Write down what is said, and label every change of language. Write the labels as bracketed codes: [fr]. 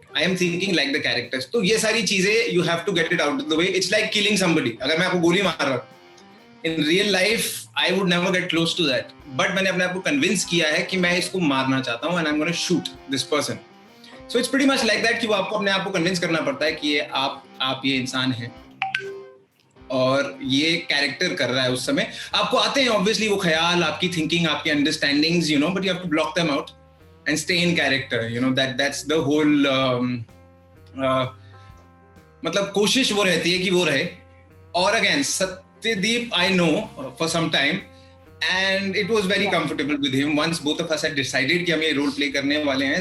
[en] I am thinking like the characters. [hi] तो ये सारी चीजें [en] you have to get it out of the way. It's like killing somebody. [hi] अगर मैं आपको गोली मार रहा हूँ, [en] in real life I would never get close to that. [hi] But मैंने अपने आप को convince किया है कि मैं इसको मारना चाहता हूँ [en] and I'm going to shoot this person. So it's pretty much like that [hi] कि वो आपको अपने आप को convince करना पड़ता है कि ये आप ये इंसान हैं और ये कैरेक्टर कर रहा है। उस समय आपको आते हैं obviously वो ख्याल, आपकी thinking, आपकी understandings, [en] but you have to block them out and stay in character. That's the whole [hi] मतलब कोशिश वो रहती है कि वो रहे। [en] और again Satyadeep I know for some time and it was very comfortable with him once both of us had decided [hi] कि हम ये role play करने वाले हैं.